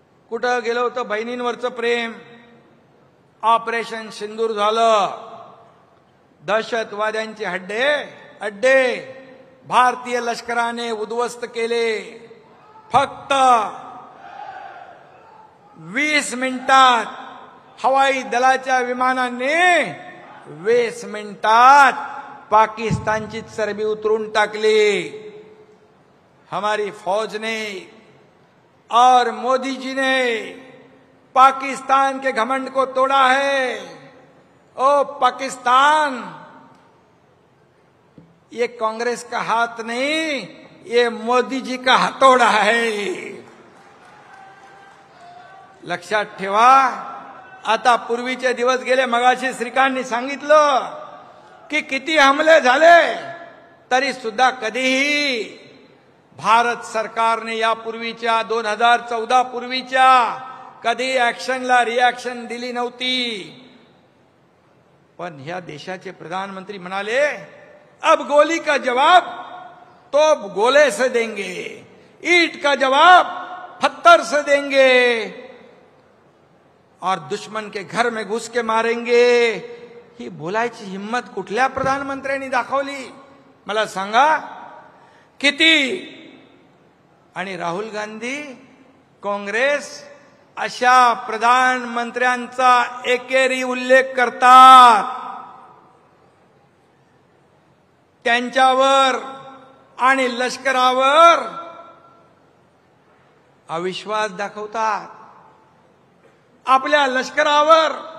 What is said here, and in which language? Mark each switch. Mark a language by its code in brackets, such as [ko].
[mr] कुठं गेलं होतं बहिणींवरचं प्रेम? ऑपरेशन सिंदूर झालं, दहशतवाद्यांचे अड्डे भारतीय लष्कराने उद्ध्वस्त केले. फक्त 20 मिनिटात हवाई दलाच्या विमानाने 20 मिनिटात पाकिस्तानची चरबी उतरून टाकली. [hi] हमारी फौज ने और मोदी जी ने पाकिस्तान के घमंड को तोड़ा है. ओ पाकिस्तान, ये कांग्रेस का हाथ नहीं, ये मोदी जी का हथौड़ा है. [mr] लक्षात ठेवा. आता पूर्वीचे दिवस गेले. मगाशी श्रीकांतनी सांगितलं की किती हमले झाले तरी सुद्धा कधीही भारत सरकारने यापूर्वीच्या 2014 पूर्वीच्या कधी ऍक्शनला रिॲक्शन दिली नव्हती. पण ह्या देशाचे प्रधानमंत्री म्हणाले, [hi] अब गोली का जवाब तो गोले से देंगे, ईंट का जवाब पत्थर से देंगे और दुश्मन के घर में घुस के मारेंगे. [mr] ही बोलायची हिम्मत कुठल्या प्रधानमंत्र्यांनी दाखवली मला सांगा? किती? आणि राहुल गांधी, काँग्रेस अशा प्रधानमंत्र्यांचा एकेरी उल्लेख करतात, त्यांच्यावर आणि लष्करावर अविश्वास दाखवतात. आपल्या लष्करावर